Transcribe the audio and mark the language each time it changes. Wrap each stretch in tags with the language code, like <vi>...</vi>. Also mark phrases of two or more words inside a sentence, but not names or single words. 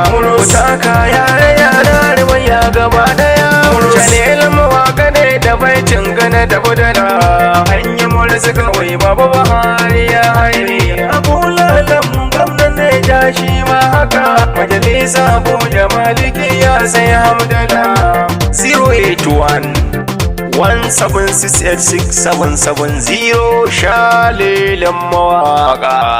<ha>Ku taka yare yara ruwaya gaba daya. Jalil mawaka ne da baitin gana da budana. An yi murza kawai Baba Buhari ya haye. Abu Lalan gwamnan Neja shi ma haka. Majalisa Abuja Maliki ya sai hamdala.</ha> <en>Zero eight one, one seven six eight six seven seven zero.</en> <ha>Shalilin mawaka.</ha>